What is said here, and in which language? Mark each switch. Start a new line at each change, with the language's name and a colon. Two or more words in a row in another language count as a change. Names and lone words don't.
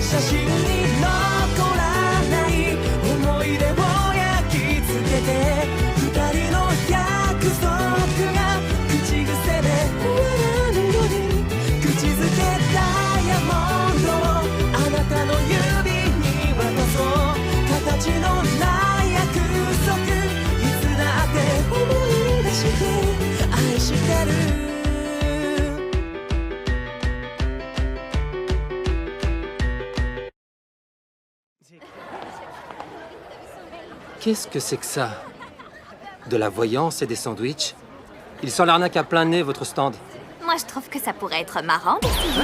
Japanese: 写真に残らない思い出を焼き付けて二人の約束が口癖で終わらぬように口づけダイヤモンドをあなたの指に渡そう形のない約束いつだって思い出して愛してる
French: Qu'est-ce que c'est que ça? De la voyance et des sandwichs? Il sent l'arnaque à plein nez, votre stand. Moi, je trouve que ça pourrait être marrant d'essayer.